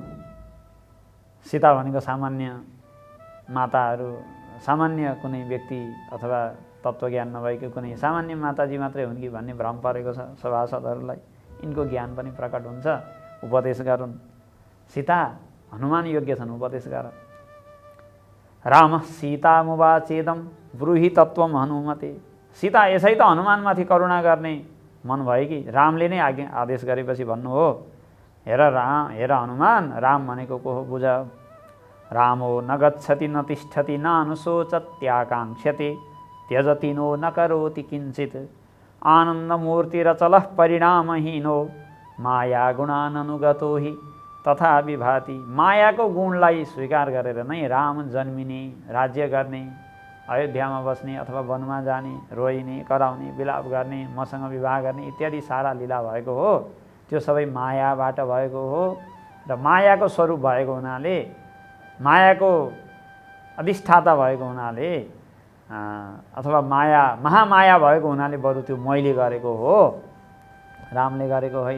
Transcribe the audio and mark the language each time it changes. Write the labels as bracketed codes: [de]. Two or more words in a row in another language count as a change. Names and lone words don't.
[ne] सीता भनेको सामान्य माताहरू, सामान्य कुनै व्यक्ति अथवा तत्त्वज्ञान नभएको कुनै सामान्य माताजी मात्रै हुन् कि भन्ने भ्रम परेको छ सभासदहरूलाई। यिनको ज्ञान पनि प्रकट हुन्छ, उपदेश गरून्। सीता, हनुमान योग्य छन्, उपदेश गर। [sa] राम सीतामुवाचेदम ब्रूहि तत्त्वम हनुमते। [ne] सीता यसै त हनुमानमाथि करुणा गर्ने मन भयो कि रामले नै आदेश गरेपछि भन्नु हो, हेर हनुमान, राम भनेको को हो बुझ। [sa] रामो न गच्छति न तिष्ठति न अनुशोचत्याकाङ्क्षते त्यजति नो न करोति किञ्चित् आनन्दमूर्तिरचलः परिणामहीनो माया गुणाननुगतो हि तथा विभाति। [ne] मायाको गुणलाई स्वीकार गरेर नै राम जन्मिने, राज्य गर्ने, अयोध्यामा बस्ने अथवा वनमा जाने, रोइने, कराउने, विलाप गर्ने, मसँग विवाह गर्ने इत्यादि सारा लीला भएको हो। त्यो सबै मायाबाट भएको हो र मायाको स्वरूप भएको हुनाले, मायाको अधिष्ठाता भएको हुनाले अथवा महामाया भएको हुनाले बरु त्यो मैले गरेको हो, रामले गरेको होइन।